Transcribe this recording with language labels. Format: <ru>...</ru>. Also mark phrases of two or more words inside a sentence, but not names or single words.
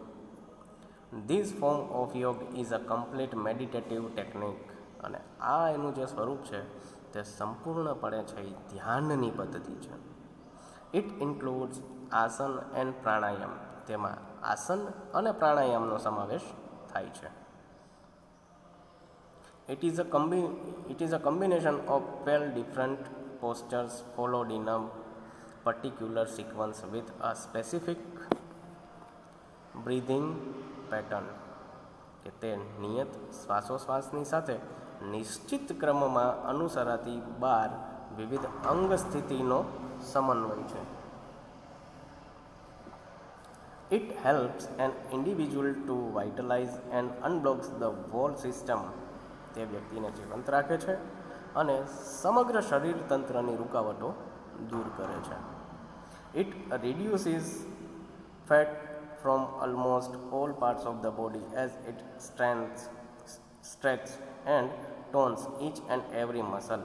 <en>this form of yoga is a complete meditative technique,</en> <gu>અને આ એનું જે સ્વરૂપ છે તે સંપૂર્ણપણે છે એ ધ્યાનની પદ્ધતિ છે.</gu> <en>it includes asana and pranayama,</en> <gu>તેમાં આસન અને પ્રાણાયામનો સમાવેશ થાય છે.</gu> <en>It is a combination of 12 different postures followed in a particular sequence with a specific breathing pattern.</en> <gu>કે તે નિયત શ્વાસોશ્વાસની સાથે નિશ્ચિત ક્રમમાં અનુસરાતી 12 વિવિધ અંગ સ્થિતિનો સમન્વય છે.</gu> <en>It helps an individual to vitalize and unblocks the whole system.</en> <gu>તે વ્યક્તિને જીવંત રાખે છે અને સમગ્ર શરીર તંત્રની રૂકાવટો દૂર કરે છે.</gu> <en>it reduces fat from almost all parts of the body as it stretch and tones each and every muscle.</en>